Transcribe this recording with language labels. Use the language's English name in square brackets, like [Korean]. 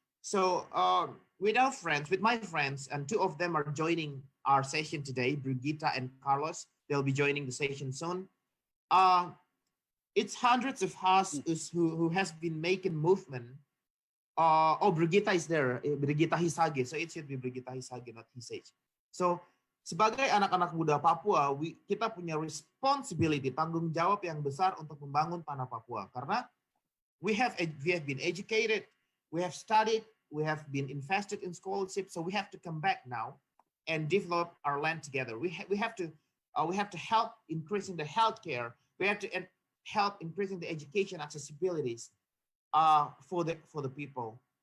[English] So with my friends, and two of them are joining our session today, Brigitta and Carlos, they'll be joining the session soon. It's hundreds of us who has been making movement. Brigitta is there, Brigitta Hisage. So it should be Brigitta Hisage, not Hisage. [Indonesian] So sebagai anak-anak muda Papua, kita punya responsibility, tanggung jawab yang besar untuk membangun tanah Papua. [English] Karena we have been educated, we have studied, we have been invested in scholarship, so we have to come back now and develop our land together. We have to help increasing the healthcare. We have to help increasing the education accessibilities for the people.